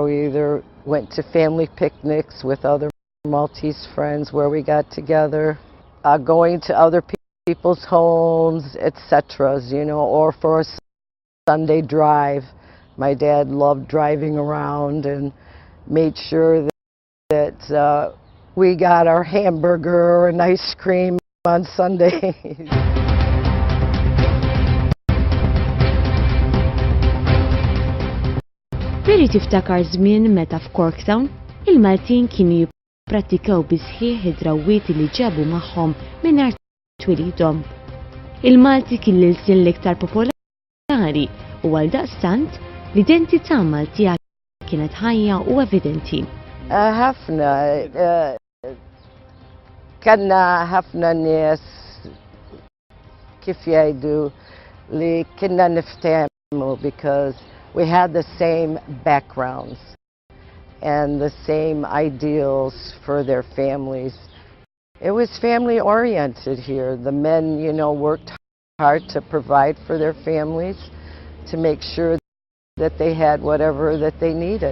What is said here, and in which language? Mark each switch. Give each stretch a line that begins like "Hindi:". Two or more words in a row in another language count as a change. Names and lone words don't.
English: We either went to family picnics with other Maltese friends where we got together, going to other people's homes, etc., you know, or for a Sunday drive. My dad loved driving around and made sure that we got our hamburger and ice cream on Sundays.
Maltese: Veri tiftakar żmien meta f'Corktown il-Maltin kienu jipprattikaw bisħieħ id-drawwiet li ġabu magħhom mingħajr twilidhom. Il-Malti kien l-ilsien l-iktar popolari u għaldaqstant l-identità Maltija kienet ħajja u evidenti. ħafna kellna ħafna nies kif jgħidu li kienna niftehmu
English: because we had the same backgrounds and the same ideals for their families. It was family oriented here. The men, you know, worked hard to provide for their families, to make sure that they had whatever that they needed.